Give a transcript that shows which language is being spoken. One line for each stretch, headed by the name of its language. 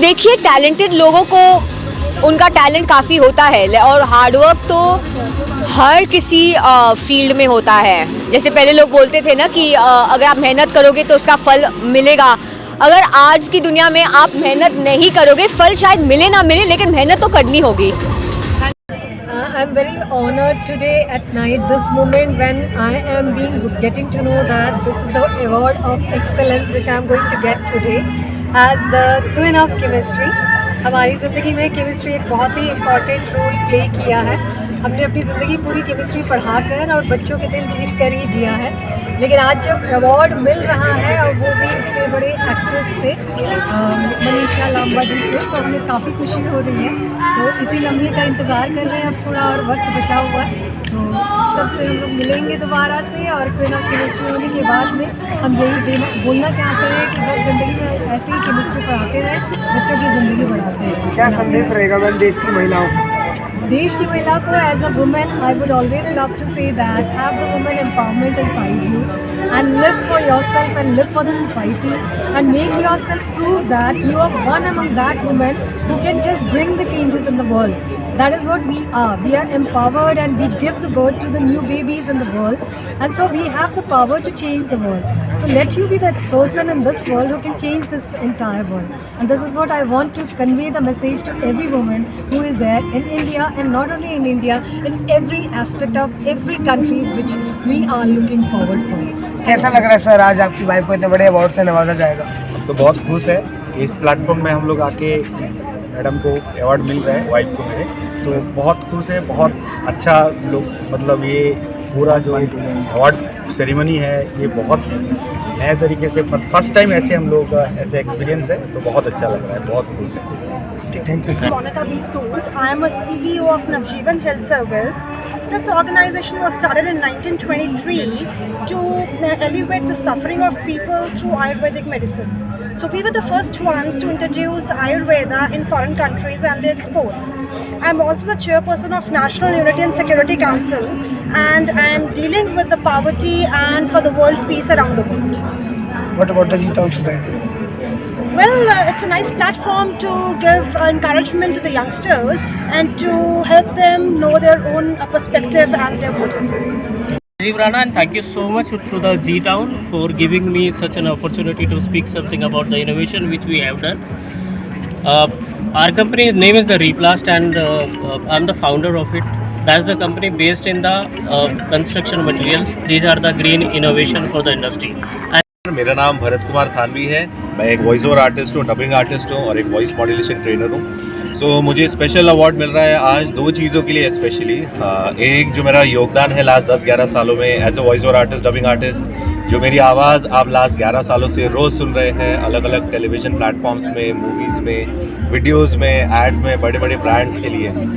Hindi: देखिए, टैलेंटेड लोगों को उनका टैलेंट काफ़ी होता है और हार्डवर्क तो हर किसी फील्ड में होता है। जैसे पहले लोग बोलते थे ना कि अगर आप मेहनत करोगे तो उसका फल मिलेगा। अगर आज की दुनिया में आप मेहनत नहीं करोगे, फल शायद मिले ना मिले, लेकिन मेहनत तो करनी होगी।
English: I'm very honored today at night, this moment when I am getting to know that this is the award of excellence which I am going to get today as the Queen of Chemistry।
Hindi: हमारी ज़िंदगी में chemistry एक बहुत ही important role play किया है। हमने अपनी ज़िंदगी पूरी केमिस्ट्री पढ़ाकर और बच्चों के दिल जीत कर ही जिया है, लेकिन आज जब अवार्ड मिल रहा है और वो भी इतने बड़े एक्ट्रेस से, मनीषा लांबा जी से, तो हमें काफ़ी खुशी हो रही है। तो इसी लम्हे का इंतज़ार कर रहे हैं, अब थोड़ा और वक्त बचा हुआ है, तो सबसे हम लोग मिलेंगे दोबारा से। और क्वीन ऑफ केमिस्ट्री होने के बाद में हम यही बोलना चाहते हैं कि बस ज़िंदगी में ऐसे ही केमिस्ट्री पढ़ाते हैं, बच्चों की ज़िंदगी बढ़ाते हैं। क्या संदेश रहेगा मैम देश की महिलाओं को? देश की महिला को
English: As a woman I would always love to say that have the women empowerment inside you and live for yourself and live for the society and make yourself prove that you are one among that women who can just bring the changes in the world. That is what we are. We are empowered and we give the birth to the new babies in the world, and so we have the power to change the world. So let you be that person in this world who can change this entire world. And this is what I want to convey the message to every woman who is there in India, and not only in India, in every aspect of every countries which we are looking forward for.
Hindi: कैसा लग रहा है sir आज आपकी wife को इतने बड़े award से नवाजा जाएगा? तो बहुत खुश है कि इस प्लेटफॉर्म में हम लोग आके मैडम को अवार्ड मिल रहा है, वाइफ को मेरे, तो बहुत खुश है। बहुत अच्छा लोग, मतलब ये पूरा जो अवार्ड सेरेमनी है ये बहुत नए तरीके से फर्स्ट टाइम ऐसे हम लोग का ऐसे एक्सपीरियंस है, तो बहुत अच्छा लग रहा है, बहुत खुश है।
English: Thank you. Monica B. Sood. I am a CEO of Navjeevan Health Service. This organization was started in 1923 to alleviate the suffering of people through Ayurvedic medicines. So we were the first ones to introduce Ayurveda in foreign countries and the exports. I am also the chairperson of National Unity and Security Council, and I am dealing with the poverty and for the world peace around the world. What about the G-Town Society? Well, it's a nice platform to give encouragement to the youngsters and to help them know their own perspective and their motives. Rajiv Rana, and thank you so much to the G-Town for giving me such an opportunity to speak something about the innovation which we have done. Our company's name is the Replast, and I'm the founder of it. That's the company based in the construction materials. These are the green innovation for the industry.
Hindi: मेरा नाम भरत कुमार थानवी है। मैं एक voice over artist हूँ, dubbing artist हूँ और एक voice modulation trainer हूँ। सो मुझे स्पेशल अवार्ड मिल रहा है आज दो चीज़ों के लिए स्पेशली। एक जो मेरा योगदान है लास्ट 10-11 सालों में as a voice over artist, dubbing artist, जो मेरी आवाज़ आप लास्ट 11 सालों से रोज़ सुन रहे हैं अलग अलग टेलीविज़न प्लेटफॉर्म्स में, मूवीज़ में, वीडियोज़ में, एड्स में, बड़े बड़े ब्रांड्स के लिए।